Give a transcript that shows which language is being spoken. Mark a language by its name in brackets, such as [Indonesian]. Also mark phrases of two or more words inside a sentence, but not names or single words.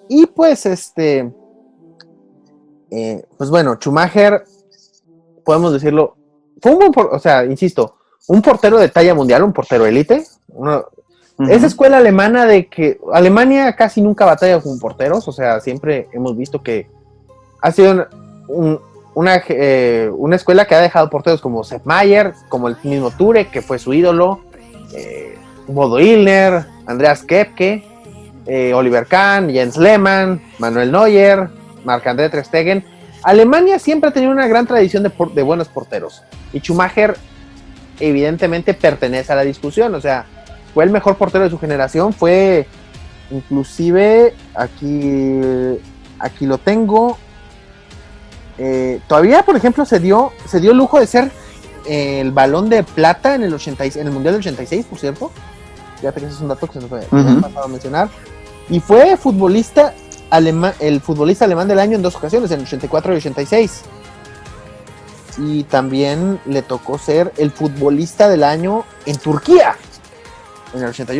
[Spanish] Y pues pues bueno, Schumacher, podemos decirlo, fue un buen, o sea, insisto, un portero de talla mundial, un portero élite. Esa escuela alemana de que Alemania casi nunca batalla con porteros, o sea, siempre hemos visto que ha sido una escuela que ha dejado porteros como Sepp Maier, como el mismo Ture, que fue su ídolo, Bodo Illner, Andreas Kepke, Oliver Kahn, Jens Lehmann, Manuel Neuer, Marc-André ter Stegen. Alemania siempre ha tenido una gran tradición de buenos porteros, y Schumacher evidentemente pertenece a la discusión, o sea, fue el mejor portero de su generación, fue inclusive, aquí lo tengo, todavía por ejemplo se dio el lujo de ser el Balón de Plata en el Mundial del 86, por cierto, fíjate que ese es un dato que se nos ha pasado a mencionar, y fue el futbolista alemán del año en 2 ocasiones, en el 84 y 86, y también le tocó ser el futbolista del año en Turquía, en el 88.